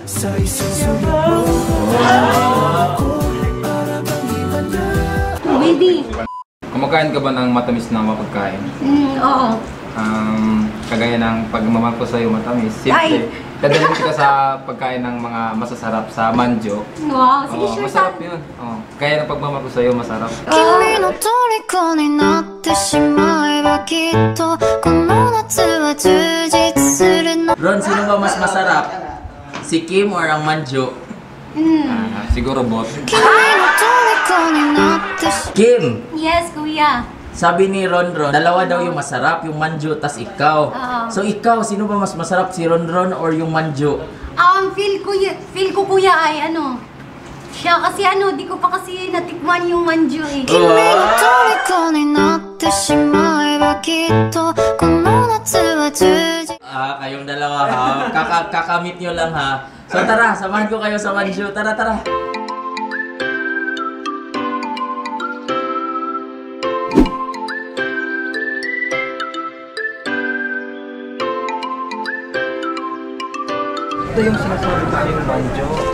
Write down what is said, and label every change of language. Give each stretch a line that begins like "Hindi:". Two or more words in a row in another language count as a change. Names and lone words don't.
Filipino: Baby. Kumakain ka ba ng matamis na mapagkain? Oo. Kagaya ng pagmamahal ko sa'yo matamis. Ay! Siyempre, dadalhin kita sa pagkain ng mga masasarap sa manjo. Wow, sige, Oo, sure masarap saan. yun. Oo. Kaya ng pagmamahal ko sa'yo, masarap.
Japanese: 君の虜になってしまえばきっとこの夏は充実するの
Filipino: Ron, sino ba mas masarap? Si Kim or ang manjo? Siguro bot.
Japanese: 君の虜になってし
Filipino: Kim! Yes, kuya. Sabi ni Ron, dalawa daw yung masarap, yung manjo, tas ikaw. Oo. So ikaw, sino ba mas masarap, si Ron or yung manjo? Feel ko kuya ay ano. Siya kasi di ko pa kasi natikman yung manju eh.
Japanese: 君の虜になってしまえばきっとこの夏は充実
Filipino: Kayong dalawa ha. Kakamit nyo lang ha. So tara, samahan ko kayo sa manjo. Tara. Ito yung sinasabi ko yung manjo.